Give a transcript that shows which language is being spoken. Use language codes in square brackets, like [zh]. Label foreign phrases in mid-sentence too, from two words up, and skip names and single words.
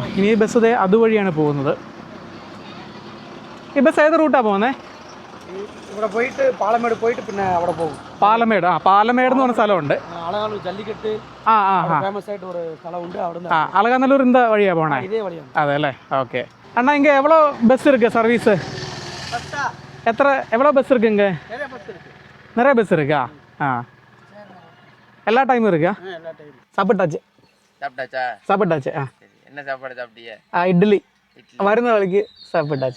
[ml] ഇനി ഈ ബസ് അതുവഴിയാണ് പോകുന്നത്. ഈ ബസ് ഏത് റൂട്ടാണ് പോകുന്നത്? ഇവിടെ പോയിട്ട് പാലമേട് പോയിട്ട് പിന്നെ അവിടെ പോകും. പാലമേട്, പാലമേട് എന്ന് പറഞ്ഞ സ്ഥലമുണ്ട്. അളകാനല്ലൂർ ജല്ലിക്കെട്ട് ഫേമസ് ആയിട്ട് ഒരു സ്ഥലമുണ്ട്. അവിടെ അളകാനല്ലൂർ இந்த വഴിയാ പോണേ? ഇതേ വഴിയാണ്. അതെ അല്ലേ, ഓക്കെ. [ta] அண்ணா இங்கே எவ்வளோ பஸ் இருக்குது சர்வீஸு? எவ்வளோ பஸ் இருக்குது இங்கே? நிறைய பஸ் இருக்கா? எல்லா டைமும் இருக்கா? சாப்பிட்டாச்சு. சாப்பிட்டாச்சு. என்ன சாப்பாடு சாப்பிட்டீங்க? இட்லி வருந்த வழிக்கு சாப்பிட்டாச்சு.